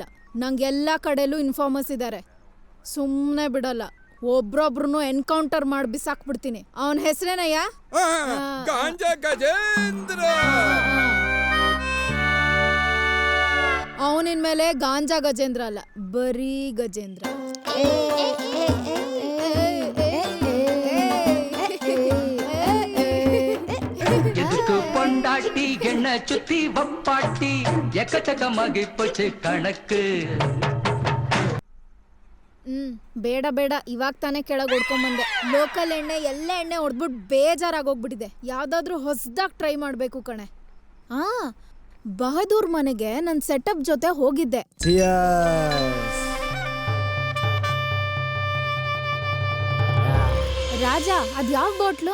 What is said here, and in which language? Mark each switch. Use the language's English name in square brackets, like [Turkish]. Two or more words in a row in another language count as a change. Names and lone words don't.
[Kannada] ನಂಗೆ ಎಲ್ಲಾ ಕಡೆಲೂ ಇನ್ಫಾರ್ಮರ್ಸ್ ಇದ್ದಾರೆ, ಸುಮ್ಮನೆ ಬಿಡಲ್ಲ. ಒಬ್ರೊಬ್ರು ಎನ್ಕೌಂಟರ್ ಮಾಡಿ ಬಿಸಾಕ್ಬಿಡ್ತೀನಿ. ಅವನ ಹೆಸರೇನಯ್ಯ? ಗಾಂಜಾ ಗಜೇಂದ್ರ. ಅವನಿನ್ ಮೇಲೆ ಗಾಂಜಾ ಗಜೇಂದ್ರ ಅಲ್ಲ, ಬರೀ ಗಜೇಂದ್ರ. [Tamil] பொண்டாட்டி என்ன சுத்தி வப்பாட்டி எக்கச்சக்கமாகி போச்சு கணக்கு. [Kannada] ಬೇಡ ಬೇಡ, ಇವಾಗ ತಾನೇ ಕೆಳಗೆ ಹೊಡ್ಕೊಂಬಂದೆ. ಲೋಕಲ್ ಎಣ್ಣೆ ಎಲ್ಲ ಎಣ್ಣೆ ಹೊಡೆದ್ಬಿಟ್ಟು ಬೇಜಾರಾಗೋಗ್ಬಿಟ್ಟಿದೆ. ಯಾವ್ದಾದ್ರು ಹೊಸದಾಗಿ ಟ್ರೈ ಮಾಡ್ಬೇಕು ಕಣೆ. ಬಹದ್ದೂರ್ ಮನೆಗೆ ನನ್ನ ಸೆಟಪ್ ಜೊತೆ ಹೋಗಿದ್ದೆ. ರಾಜ, ಅದ್ ಯಾವ ಬಾಟ್ಲು?